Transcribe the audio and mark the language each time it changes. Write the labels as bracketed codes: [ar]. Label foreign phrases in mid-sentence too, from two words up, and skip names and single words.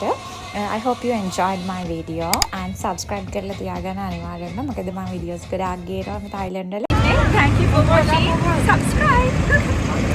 [en] I hope you enjoyed my video and subscribe [si] කරලා තියාගන්න අනිවාර්යෙන්ම. මොකද මම videos ගොඩාක් ගේනවා මේ Thailand වල. [en] Thank you for watching. Subscribe.